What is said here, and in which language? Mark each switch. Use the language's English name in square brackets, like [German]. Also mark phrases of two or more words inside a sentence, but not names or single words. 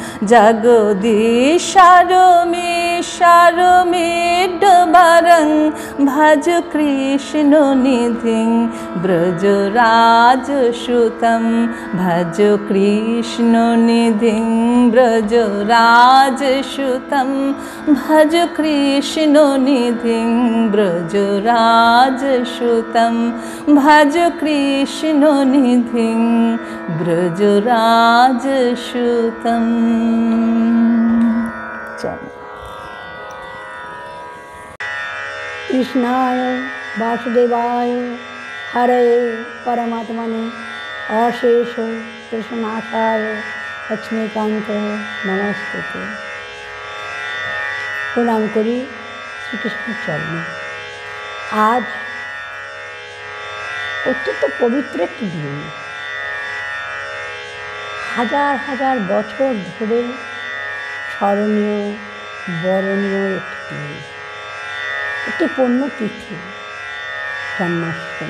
[Sanskrit] জগদীশ্বরমেশ্বরমেডবরং ভজ কৃষ্ণ নিধিং ব্রজরাজসুতম ভজ কৃষ্ণ নিধিং ব্রজরাজসুতম ভজ কৃষ্ণ নিধিং ব্রজরাজসুতম ভজ কৃষ্ণ নিধিং ব্রজরাজসুতম। कृष्णाय वासुदेवाय हरे परमात्मने अशेष कृष्णाशाय लक्ष्मीकांत नमस्ते। [Bangla] প্রণাম করি শ্রীকৃষ্ণের চরণে। আজ অত্যন্ত পবিত্র একটি দিন, হাজার হাজার বছর ধরে স্মরণীয় বরণীয় একটি দিন, একটি পুণ্যতিথি, জন্মাষ্টমী।